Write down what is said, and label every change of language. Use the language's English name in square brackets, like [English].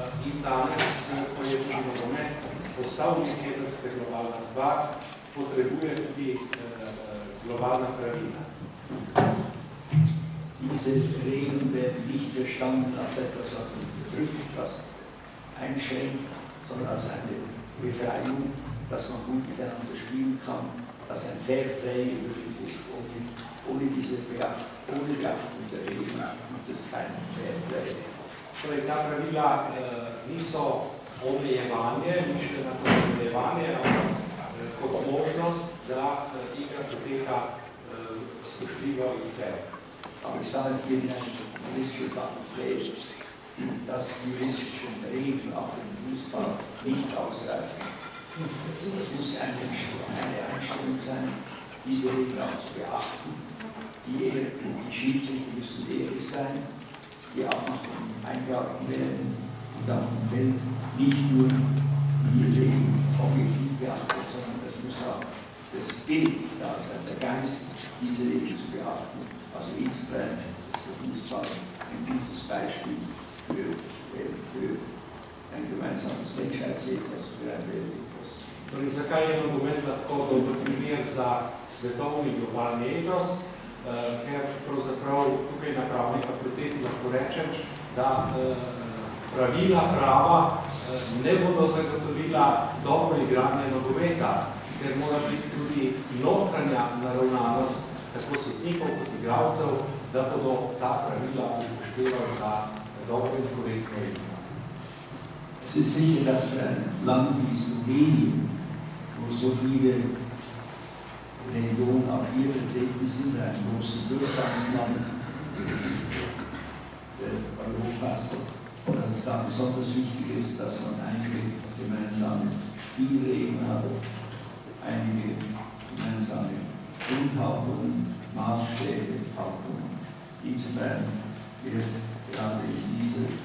[Slovenian] In danes, ko je tudi nogomet postal nekaj vrste globalna stvar, potrebuje tudi globalna pravila. [German] Diese Regeln werden nicht verstanden als etwas, was bedrückt, was einschränkt, sondern als eine Befreiung, dass man gut miteinander spielen kann, dass ein Fairplay möglich ist. Ohne Beachtung der Regeln gibt es kein Fairplay. [Slovenian] Torej, ta pravila niso omejevanje, mišljena kot omejevanje, ampak kot možnost, da igra poteka spoštljivo in fair. [German] Aber ich sage hier in einem juristischen Fakultät, dass die juristischen Regeln auch für den Fußball nicht ausreichen. Es muss eine Einstellung sein, diese Regeln auch zu beachten. Die Schiedsrichter müssen ehrlich sein, die Abmachungen eingehalten werden und auf dem Feld nicht nur die Regeln objektiv beachtet, sondern es muss auch das Bild da sein, der Geist, diese Regeln zu beachten. Also insofern ist der Fußball ein gutes Beispiel für ein gemeinsames Menschheitsethos, für ein Weltethos. [Slovenian] Torej, zakaj je nogomet lahko dober primer za svetovni globalni etos? Ker pravzaprav tukaj na pravni fakulteti lahko rečem, da pravila prava ne bodo zagotovila dobro igranje nogometa, ker mora biti tudi notranja naravnanost tako sodnikov kot igralcev, da bodo ta pravila upoštevali za dobro in korektno igro. [German] Es ist sicher, dass für ein Land wie Slowenien, wo so viele Religionen auch hier vertreten sind, ein großes Durchgangsland in der Geschichte Europas, dass es da besonders wichtig ist, dass man einige gemeinsame Spielregeln hat, einige gemeinsame Grundhaltungen, Maßstäbe, Haltungen. Insofern wird gerade in dieser